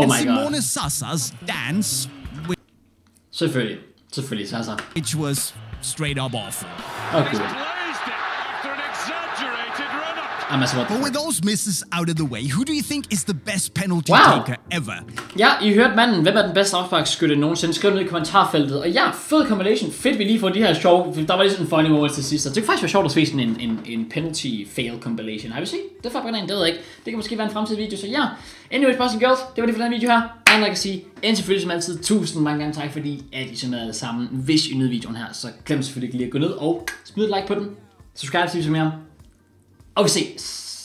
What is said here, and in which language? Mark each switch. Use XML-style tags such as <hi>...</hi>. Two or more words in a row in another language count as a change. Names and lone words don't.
<en>and my Simone god. Sassa's dance.</en> <da>Selvfølgelig Sassa.</da> <en>Which was straight up awful. Okay. But with those misses out of the way, who do you think is the best penalty taker ever?</en> <da>Ja, I hørte manden. Hvem er den bedste afsparksskytte nogensinde? Skriv ned i kommentarfeltet. Og ja, fed compilation. Fedt, vi lige får de her sjove. Der var lige sådan en</da> <en>funny moment</en> <da>til sidst. Så det kunne faktisk være sjovt at se sådan en</da> <en>penalty fail compilation.</en> <da>Har vi set? Det er faktisk det ved jeg ikke. Det kan måske være en fremtidig video. Så ja,</da> <en>anyways, boys and girls.</en> <da>Det var det for den video her. Andet jeg kan sige. Indtil selvfølgelig som altid. Tusind mange gange tak, fordi at I så med alle sammen. Hvis I nød videoen her, så glem selvfølgelig ikke lige at gå ned og smid et like på den. Subscribe til mere. Og vi ses.</da>